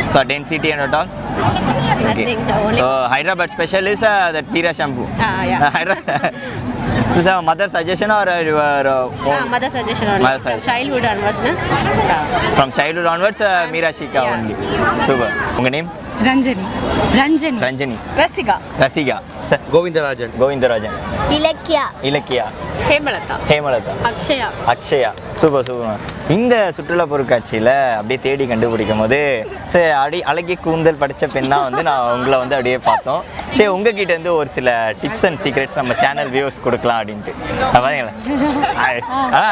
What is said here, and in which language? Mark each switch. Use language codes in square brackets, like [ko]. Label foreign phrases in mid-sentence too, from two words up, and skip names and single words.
[en] So density and all? Nothing. Only. Hyderabad special is that Mira shampoo. Yeah. Is a mother suggestion or your own? Mother suggestion only. Mother From suggestion. childhood onwards, na? From childhood onwards, Mira Shika Yeah. only. Super. Your name? Ranjani. Ranjani. Rasika. Rasiga. Sir. Govindarajan. Govindarajan. Ilakya. Hemalata. [ta] அக்ஷயா [en] super super. [ta] இந்த சுற்றுலா பொருட்காட்சியில் அப்படியே தேடி கண்டுபிடிக்கும் போது சரி அழகிய கூந்தல் படித்த பெண்ணாக வந்து நான் உங்களை வந்து அப்படியே பார்த்தோம். சரி உங்ககிட்ட இருந்து ஒரு சில [en] tips and secrets [ta] நம்ம [en] channel viewers [ta] கொடுக்கலாம் அப்படின்ட்டு பார்த்தீங்களா?